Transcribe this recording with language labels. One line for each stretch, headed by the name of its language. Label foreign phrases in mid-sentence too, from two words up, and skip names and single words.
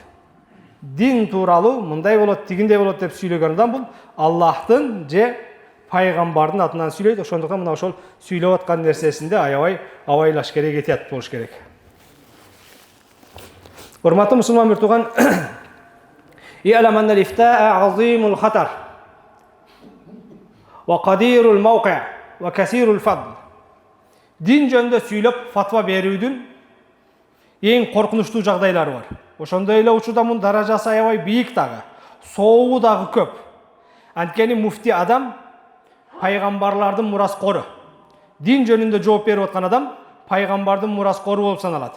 Kyrgyz: Дин тууралуу мындай болот, тигиндей болот деп сүйлөгөн адам бул Аллахтын же пайгамбардын атынан сүйлөйт. Ошондуктан мына ошол сүйлөп аткан нерсесинде аябай абайлаш керек, этият болуш керек. Урматтуу мусулман бир тууган,
Arabic: "اعلم أن الإفتاء عظيم الخطر وقدير الموقع وكثير الفضل."
Kyrgyz: Дин жөнүндө сүйлөп фатва берүүдүн эң коркунучтуу жагдайлары бар. Ошондой эле учурда мунун даражасы аябай бийик дагы, соогу дагы көп. Анткени муфти адам пайгамбарлардын мураскору. Дин жөнүндө жооп берип аткан адам пайгамбардын мураскору болуп саналат.